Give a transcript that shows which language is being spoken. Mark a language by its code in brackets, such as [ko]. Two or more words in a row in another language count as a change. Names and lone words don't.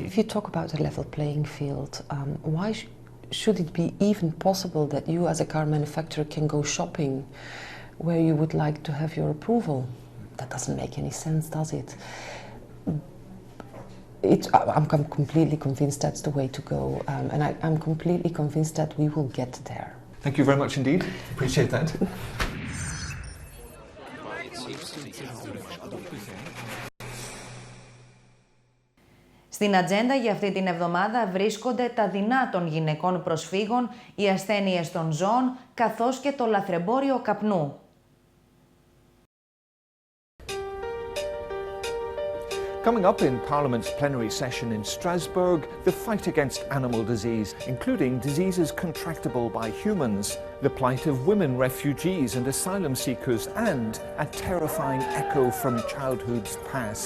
[en] If you talk about a level playing field, why should it be even possible that you as a car manufacturer can go shopping where you would like to have your approval? That doesn't make any sense, does it? I'm completely convinced that's the way to go, and I'm completely convinced that we will get there. Thank you very much indeed. Appreciate that. [el] Στην ατζέντα για αυτή την εβδομάδα βρίσκονται τα δεινά των γυναικών προσφύγων, οι ασθένειες των ζώων, καθώς και το λαθρεμπόριο καπνού. [en] Coming up in Parliament's plenary session in Strasbourg, the fight against animal disease, including diseases contractable by humans, the plight of women refugees and asylum seekers, and a terrifying echo from childhood's past.